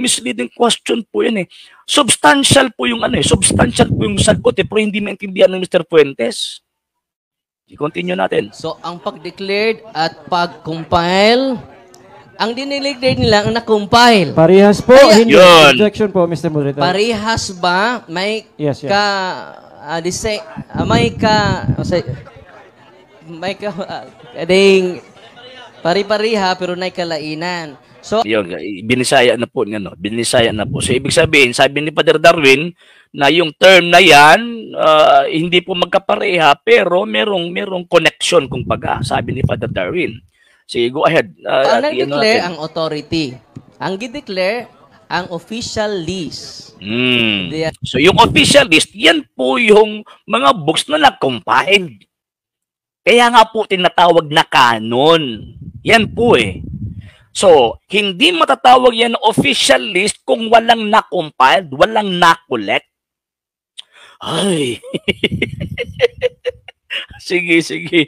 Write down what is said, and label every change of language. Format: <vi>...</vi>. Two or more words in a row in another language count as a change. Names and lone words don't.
<tl>Misleading question po yun eh. Substantial po yung substantial po yung sagot eh, pero hindi maintindihan ng Mr. Fuentes. I-continue natin. So, ang pag-declared at pag-compile, ang dinideclare nila ang na-compile. Parehas po, Kaya- hindi. Yun. Objection po, Mr. Moderator. Parehas ba? May</tl> <en>Yes, yes.</en> <ceb>pari-pariha pero nay kalainan.</ceb> <tl>So, Yun, binisaya na po niya, no? Binisaya na po. So, ibig sabihin, sabi ni Padre Darwin, na yung term na yan, hindi po magkapareha, pero merong connection kung baga, sabi ni Padre Darwin. Sige,</tl> <en>go ahead.</en> <tl>ang nag-declare ang authority.</tl> <ceb>Ang gi-declare ang official list.</ceb> <tl>They- So, yung</tl> <en>official list,</en> <tl>yan po yung mga books na nag-compiled. Kaya nga po tinatawag na canon. Yan po eh. So, hindi matatawag yan na</tl> <en>official list</en> <tl>kung walang na-compiled, walang na-collect. Ay. Sige.</tl>